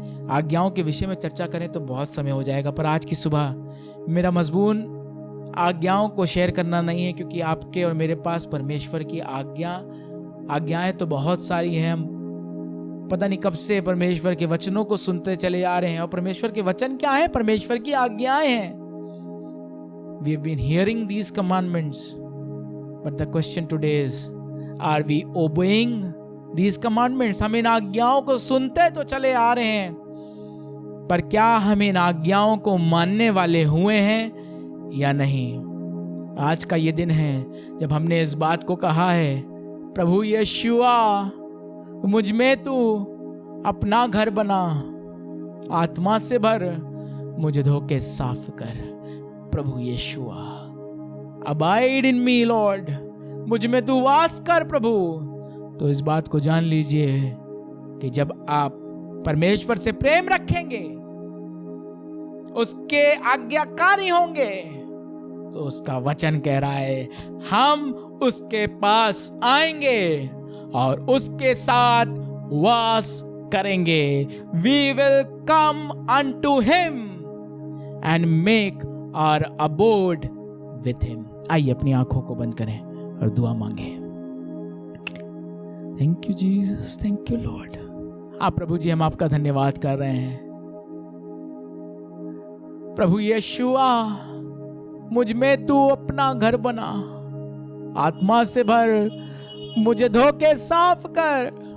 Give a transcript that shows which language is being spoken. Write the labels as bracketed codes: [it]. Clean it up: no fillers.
[hi] आज्ञाओं के विषय में चर्चा करें तो बहुत समय हो जाएगा, पर आज की सुबह मेरा मजबून आज्ञाओं को शेयर करना नहीं है, क्योंकि आपके और मेरे पास परमेश्वर की आज्ञाएं तो बहुत सारी हैं। हम पता नहीं कब से परमेश्वर के वचनों को सुनते चले आ रहे हैं, और परमेश्वर के वचन क्या है? परमेश्वर की आज्ञाएं हैं। [en] We have been hearing these commandments, but the question today is, are we obeying these commandments? [hi] हम इन आज्ञाओं को सुनते तो चले आ रहे हैं, पर क्या हम इन आज्ञाओं को मानने वाले हुए हैं या नहीं? आज का ये दिन है जब हमने इस बात को कहा है, प्रभु यीशुआ मुझ में तू अपना घर बना, आत्मा से भर, मुझे धोके साफ कर। प्रभु यीशुआ, [en] abide in me Lord, [hi] मुझ में तू वास कर प्रभु। तो इस बात को जान लीजिए कि जब आप परमेश्वर से प्रेम रखेंगे, उसके आज्ञाकारी होंगे, तो उसका वचन कह रहा है हम उसके पास आएंगे और उसके साथ वास करेंगे। [en] We will come unto him and make our abode with him. [hi] आइए अपनी आंखों को बंद करें और दुआ मांगे। [en] Thank you Jesus, thank you Lord. [hi] आप प्रभु जी, हम आपका धन्यवाद कर रहे हैं। प्रभु यीशुआ, मुझ में तू अपना घर बना, आत्मा से भर, मुझे धोके साफ कर।